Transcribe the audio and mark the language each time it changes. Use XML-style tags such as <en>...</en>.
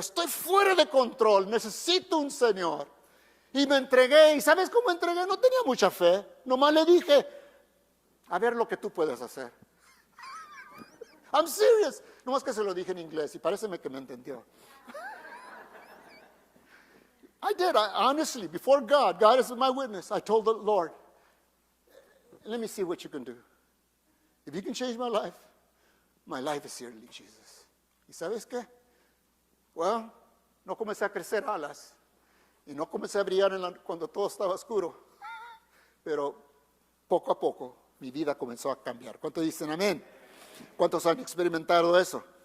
<es>Estoy fuera de control. Necesito un Señor. Y me entregué. ¿Y sabes cómo entregué? No tenía mucha fe. Nomás le dije, a ver lo que tú puedes hacer.</es> <en>I'm serious.</en> <es>Nomás que se lo dije en inglés y paréceme que me entendió.</es> <en>I did. Honestly, before God is my witness. I told the Lord, let me see what you can do. If you can change my life is here, Jesus.</en> <es>¿Y sabes qué? Well, no comencé a crecer alas y no comencé a brillar cuando todo estaba oscuro, pero poco a poco mi vida comenzó a cambiar. ¿Cuántos dicen amén? ¿Cuántos han experimentado eso?</es>